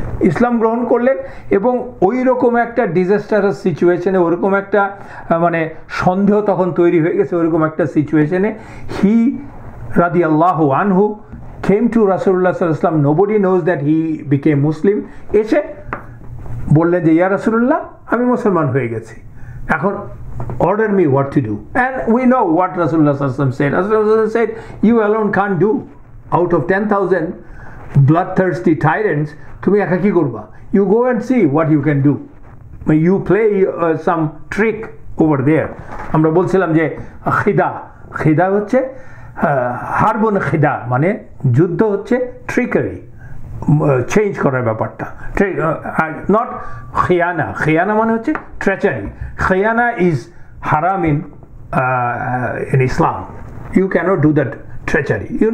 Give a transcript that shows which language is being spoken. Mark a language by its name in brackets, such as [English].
[Bangla] ইসলাম গ্রহণ করলেন, এবং ওই রকম একটা ডিজাস্টারাস সিচুয়েশনে, ওরকম একটা মানে সন্দেহ তখন তৈরি হয়ে গেছে, ওরকম একটা সিচুয়েশনে হি রাদিয়াল্লাহু আনহু [English] came to Rasulullah sallallahu alaihi wasallam, nobody knows that he became Muslim, [Bangla] এসে বললেন যে ইয়া রাসূলুল্লাহ, আমি মুসলমান হয়ে গেছি, এখন [English] order me what to do. And we know what Rasulullah sallallahu alaihi wasallam said. Rasulullah said, you alone can't do. Out of 10,000 bloodthirsty tyrants, [Bangla] তুমি একা কি করবা? [English] You go and see what you can do. You play some trick over there. [Bangla] আমরা বলছিলাম যে খিদা হচ্ছে হারবুন খিদা, মানে যুদ্ধ হচ্ছে ট্রিকারি, চেঞ্জ করার ব্যাপারটা, নট খিয়ানা মানে হচ্ছে ট্রেচারি। [English] খিয়ানা ইজ হারাম in Islam, you cannot do that treachery.